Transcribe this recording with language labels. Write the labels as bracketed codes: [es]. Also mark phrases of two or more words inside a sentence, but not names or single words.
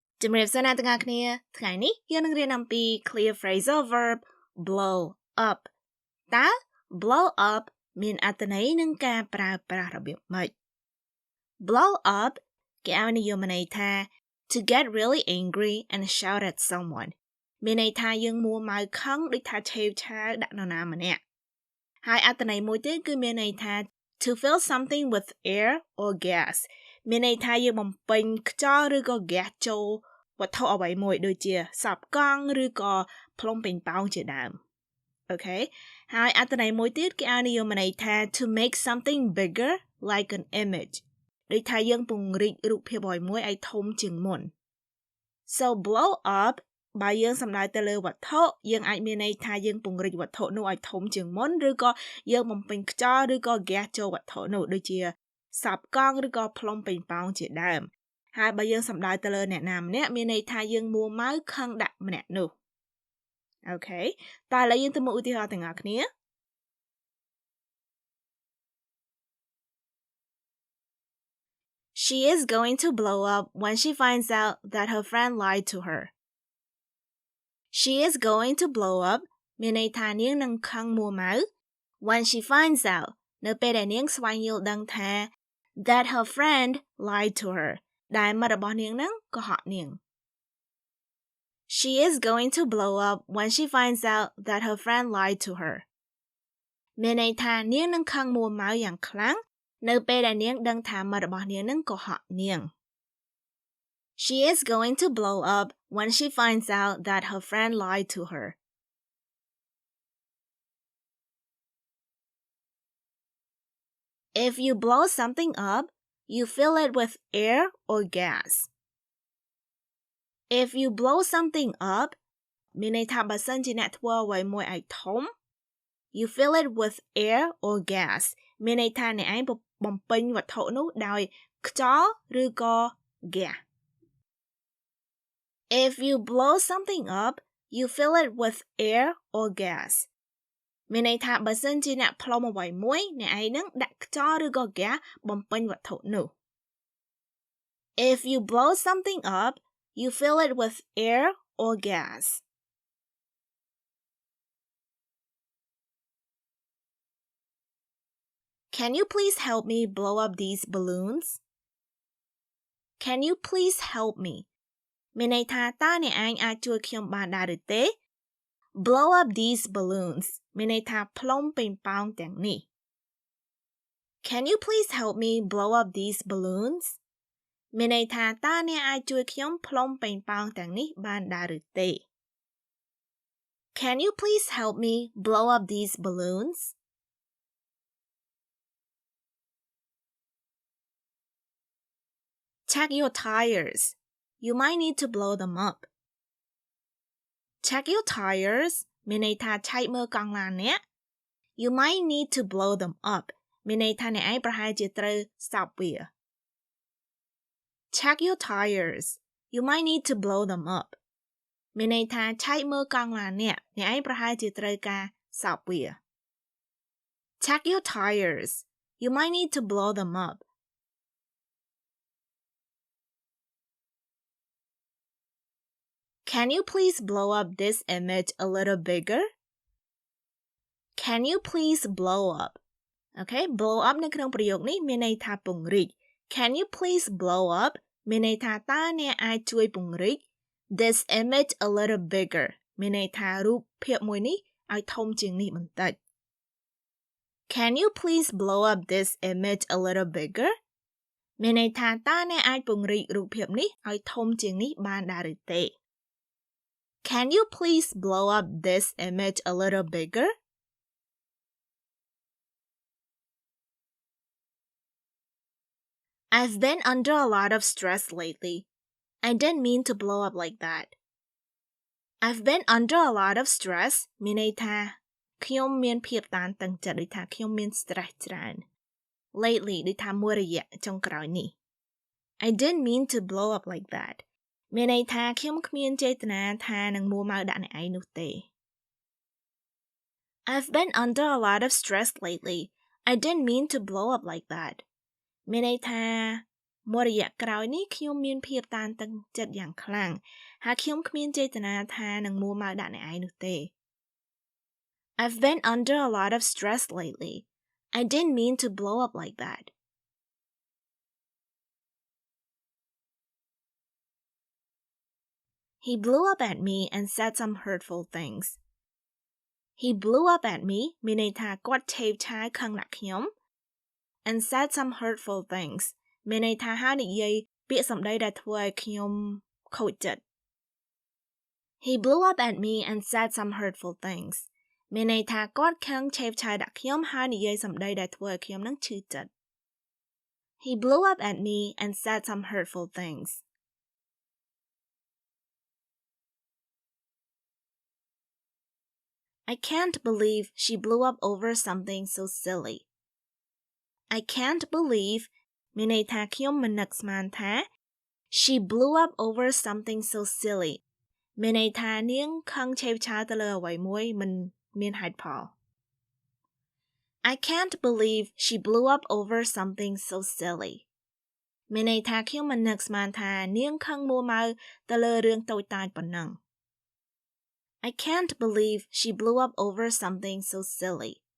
[km] ជំរាបសួរអ្នកទាំងអស់គ្នាថ្ងៃនេះយើងនឹងរៀនអំពី [en] clear phrasal verb blow up [km] តើ [en] blow up [km] មានអត្ថន័យនិងការប្រើប្រាស់របៀបម៉េច [en] blow up [km] គេឲ្យនិយមន័យថា [en] to get really angry and shout at someone [km] មានន័យថាយើងមួម៉ៅខឹងដូចថាឆេវឆាវដាក់នរ ណាម្នាក់ហើយអត្ថន័យមួយទៀតគឺមានន័យថា [en] to fill something with air or gas [km] មានន័យថាយើងបំពេញខ្យល់ឬក៏ gas ចូលវត្ថុអ្វីមួយដូចជាសពកង់ឬក៏ផ្លុំពេញប៉ោង ជាដើមអូខេហើយអត្ថន័យមួយទៀតគេឲ្យនិយមន័យថា [en] to make something bigger like an image [km] ដូចថាយើងពង្រីករូបភាពអ្វីមួយ ឲ្យធំជាងមុន [en] so blow up [km] បើយើងសំដៅទៅលើវត្ថុយើងអាចមានន័យថាយើងពង្រីកវត្ថុនោះ ឲ្យធំជាងមុនឬក៏យើងបំពេញខ្យល់ឬក៏ gas ចូលវត្ថុនោះដូចជាសពកង់ឬក៏ផ្លុំពេញប៉ោងជាដើមហើយបើយើងសំដៅទៅលើអ្នកណាម្នាក់មានន័យថាយើងមួម៉ៅខឹងដាក់ម្នាក់នោះអូខេតើឥឡូវយើងទៅមើលឧទាហរណ៍ទាំងអស់គ្នា [en] She is going to blow up when she finds out that her friend lied to her. She is going to blow up [km] មានន័យថានាងនឹងខឹងមួម៉ៅ [en] when she finds out [km] នៅពេលដែលនាងស្វែងយល់ដឹងថា that [en] her friend lied to her [km] ដែលមិត្តរបស់នាងនឹងកុហកនាង [en] She is going to blow up when she finds out that her friend lied to her [km] មានន័យថានាងនឹងខឹងមួម៉ៅយ៉ាងខ្លាំងនៅពេលដែលនាងដឹងថាមិត្តរបស់នាងនឹងកុហកនាង [en] She is going to blow up when she finds out that her friend lied to her If you blow something up you fill it with air or gas. If you blow something up [km] មានន័យថាបើសិនជាអ្នកធ្វើអ្វីមួយឲ្យធំ [en] you fill it with air or gas [km] មានន័យថាអ្នកឯងបំពេញវត្ថុនោះដោយខ្យល់ឬក៏ gas. [en] If you blow something up you fill it with air or gas [km] មានន័យថាបើសិនជាអ្នកផ្លុំអ្វីមួយអ្នកឯងនឹងដាក់ខ្យល់ឬក៏ gas បំពេញវត្ថុនោះ [en] If you blow something up you fill it with air or gas. Can you please help me blow up these balloons? Can you please help me? [km] មានន័យថាតើអ្នកឯងអាចជួយខ្ញុំបានដែរឬទេ [en] Blow up these balloons [km] មានន័យថាផ្លុំពេញប៉ោងទាំងនេះ [en] Can you please help me blow up these balloons? [km] មានន័យថាតើអ្នកអាចជួយខ្ញុំផ្លុំពេញប៉ោងទាំងនេះបានដែរឬទេ [en] Can you please help me blow up these balloons? Check your tires. You might need to blow them up. Check your tires [km] មានន័យថាឆែកមើលកង់ឡានអ្នក [en] You might need to blow them up [km] មានន័យថាអ្នកឯងប្រហែលជាត្រូវស្តុបវា [en] Check your tires. You might need to blow them up. [km] មានន័យថាឆែកមើលកង់ឡានអ្នកឯងប្រហែលជាត្រូវការសោបវា [en] Check your tires. You might need to blow them up. Can you please blow up this image a little bigger? Can you please blow up? Okay, blow up [km] នៅក្នុងប្រយោគនេះមានន័យថាពង្រីក [en] Can you please blow up [km] មានន័យថាតើអ្នកអាចជួយពង្រីក [en] this image a little bigger [km] មានន័យថារូបភាពមួយនេះឲ្យធំជាងនេះបន្តិច [en] Can you please blow up this image a little bigger [km] មានន័យថាតើអ្នកអាចពង្រីករូបភាពនេះឲ្យធំជាងនេះបានដែរឬទេ [en] Can you please blow up this image a little bigger? I've been under a lot of stress lately. I didn't mean to blow up like that. I've been under a lot of stress [km] មានន័យថាខ្ញុំមានភាពតានតឹងចិត្តដូចថាខ្ញុំមាន stress ច្រើន Lately ដូចថាមួយរយៈចុងក្រោយនេះ [en] I didn't mean to blow up like that [km] មានន័យថាខ្ញុំគ្មានចេតនាថានឹងមួម៉ៅដាក់អ្នកឯងនោះទេ [en] I've been under a lot of stress lately. I didn't mean to blow up like that. [km] មានន័យថាមួយរយៈក្រោយនេះខ្ញុំមានភាពតានតឹងចិត្តយ៉ាងខ្លាំងហើយខ្ញុំគ្មានចេតនាថានឹងមួម៉ៅដាក់អ្នកឯងនោះទេ [en] I've been under a lot of stress lately. I didn't mean to blow up like that. He blew up at me and said some hurtful things. He blew up at me [km] មានន័យថាគាត់ឆេវឆាយខឹងដាក់ខ្ញុំ [en] and said some hurtful things [km] មានន័យថាហើយនិយាយពាក្យសម្ដីដែលធ្វើឲ្យខ្ញុំខូចចិត្ត [en] He blew up at me and said some hurtful things [km] មានន័យថាគាត់ខឹងឆេវឆាយដាក់ខ្ញុំហើយនិយាយសម្ដីដែលធ្វើឲ្យខ្ញុំនឹងឈឺចិត្ត [en] He blew up at me and said some hurtful things. I can't believe she blew up over something so silly. I can't believe [km] មានន័យថាខ្ញុំមិននឹកស្មានថា [en] she blew up over something so silly [km] មានន័យថានាងខឹងឆេវឆាយទៅលើអ្វីមួយមិនមានហេតុផល [en] I can't believe she blew up over something so silly [km] មានន័យថាខ្ញុំមិននឹកស្មានថានាងខឹងមួម៉ៅទៅលើរឿងតូចតាចប៉ុណ្ណឹង [en] I can't believe she blew up over something so silly.